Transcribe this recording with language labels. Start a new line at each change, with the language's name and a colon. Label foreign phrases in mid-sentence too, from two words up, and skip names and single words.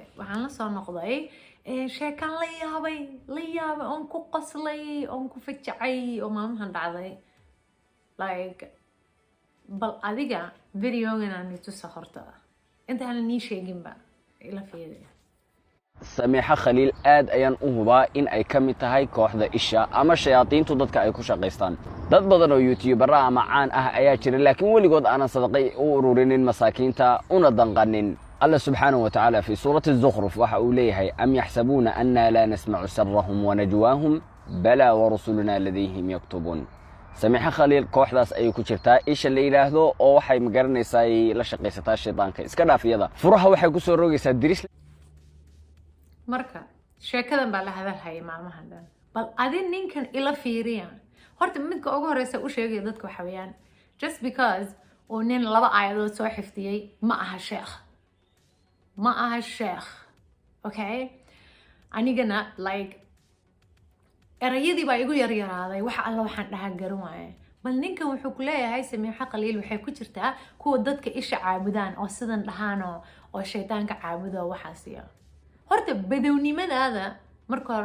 Somali: Waxaan la soo noqday sheekan la yaabay oon ku qoslay, oon ku fajacay oo maalmahan dhacday. Like bal adiga videogan aan itusa horta. Intaan nii sheeginba ila fiiriya. سميحة خليل aad ayaan u hubaa in ay ka mid tahay kooxda isha ama shayaatiintu dadka ay ku shaqaystaan dad badan oo YouTuber ama caan ah ayaa jira laakiin waligood aanan sadaqay u ururinin masaakiinta una danqanin
Arabic: الله سبحانه وتعالى في سورة الزخرف
Somali: waxa uu leeyahay
Arabic: أم يحسبون أنا لا نسمع سرهم ونجواهم بلى ورسلنا لديهم يكتبون
Somali: سميحة خليل kooxdaas ay ku jirtaa isha la yiraahdo oo waxay magaranaysaa la shaqaysataa shaydaanka iska dhaafiyada furaha waxay ku soo rogaysaa diris marka sheekadan baa la hadalhayay maalmahan dhan bal adin ninkan ila fiiriya horta midka ugu horeysa u sheegay dadka waxa weeyaan
English: just because
Somali: oo nin laba aayadood soo xifdiyay ma aha sheekh okay anigana like erayadii baa igu yaryaraaday waxa alla waxaan dhahaa garan waaye bal ninkan wuxuu ku leeyahay Samiixa Khaliil waxay ku jirtaa kuwa dadka isha caabudaan oo sidan dhahaan oo shaydaanka caabudo waxaasiya horta badownimadaada marka hore